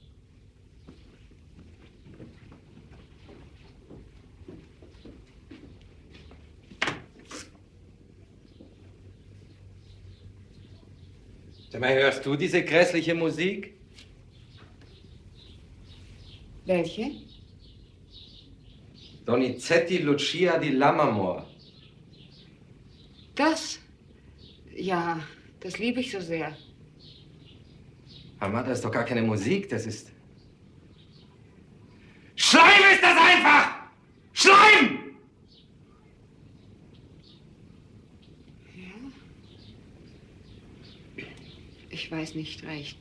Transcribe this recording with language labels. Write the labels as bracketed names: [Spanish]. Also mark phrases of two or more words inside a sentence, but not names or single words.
[German] Sag mal, hörst du diese grässliche Musik? Welche? Donizetti, Lucia di Lammermoor. Das? Ja, das liebe ich so sehr. Aber das ist doch gar keine Musik, das ist... Schleim ist das einfach! Schleim! Ich weiß nicht recht.